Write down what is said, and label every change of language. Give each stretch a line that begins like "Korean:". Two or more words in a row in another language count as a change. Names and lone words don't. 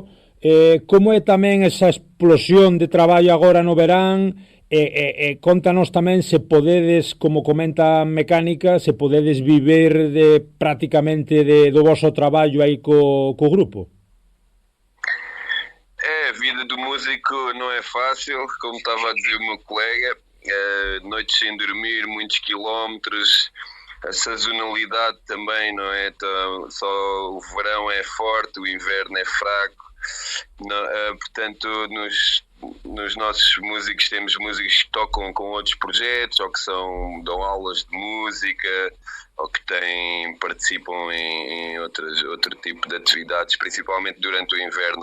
Galician: Como é tamén esa explosión de traballo agora no verán? Contanos tamén se podedes, como comenta Mecánica, se podedes viver prácticamente do vosso traballo aí co grupo.
Portuguese: A vida do músico não é fácil, como estava a dizer o meu colega, noites sem dormir, muitos quilómetros, a sazonalidade também, não é? Só o verão é forte, o inverno é fraco. Portanto, nos nossos músicos temos músicos que tocam com outros projetos ou que dão aulas de música ou que participam em outro tipo de atividades, principalmente durante o inverno.